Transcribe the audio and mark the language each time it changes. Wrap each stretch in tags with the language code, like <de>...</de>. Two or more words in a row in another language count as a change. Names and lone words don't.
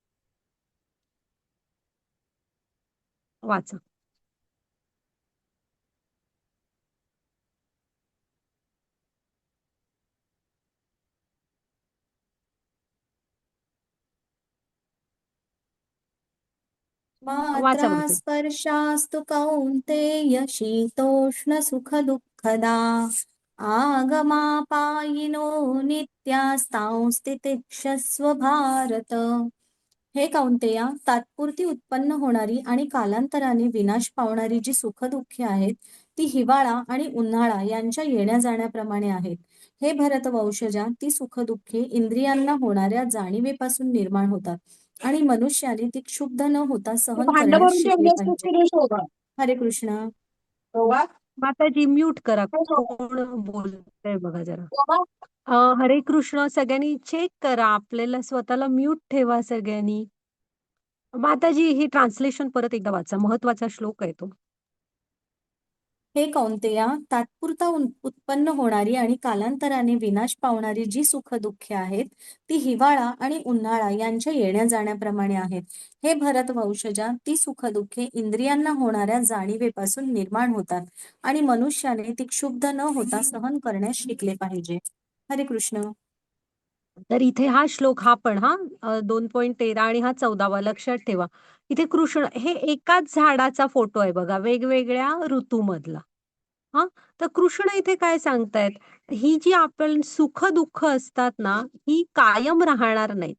<mr>वाचा. मात्रा वाचा पुढचे.</mr> <sa>स्पर्शास्तु कौन्तेय शीतोष्णसुखदुःखदा आगमापायिनो नित्यास्तांस्तितिक्षस्व भारत.</sa> <mr>हे कौंतेया, तात्पुरती उत्पन्न होणारी आणि कालांतराने विनाश पावणारी जी सुखदुःखे आहेत, ती हिवाळा आणि उन्हाळा यांच्या येण्या जाण्याप्रमाणे आहेत. हे भरतवंशजा, ती सुखदुःखे इंद्रियांना होणाऱ्या जाणीवेपासून निर्माण होतात आणि मनुष्याने ती क्षुब्ध न होता सहन भांड करण्यास भरून शिकले ठेवलेस तू पाहिजे. तिने शोभा. हरे कृष्ण. शोभा, माताजी म्यूट करा. शोभा, कोण बोलतंय बघा जरा. शोभा. हरे कृष्ण, सगळ्यांनी चेक करा. आपल्याला स्वतःला म्यूट ठेवा सगळ्यांनी. माताजी, ही ट्रान्सलेशन परत एकदा वाचा. महत्वाचा श्लोक आहे तो. हे कौंतेया, तात्पुरता उत्पन्न होणारी आणि कालांतराने विनाश पावणारी जी सुखदुःखे आहेत ती हिवाळा आणि उन्हाळा यांच्या येण्या जाण्याप्रमाणे आहेत. हे भरतवंशजा, ती सुखदुःखे इंद्रियांना होणाऱ्या जाणीवेपासून निर्माण होतात आणि मनुष्याने ती क्षुब्ध न होता सहन करण्यास शिकले पाहिजे. हरे कृष्ण. तर इथे हा श्लोक हा पण 2.13 आणि हा 14वा लक्षात ठेवा. इथे कृष्ण हे एकाच झाडाचा फोटो आहे बघा, वेगवेगळ्या ऋतूमधला. हा, तर कृष्ण इथे काय सांगतायत, ही जी आपण सुख दुःख असतात ना, ही कायम राहणार नाहीत.</mr>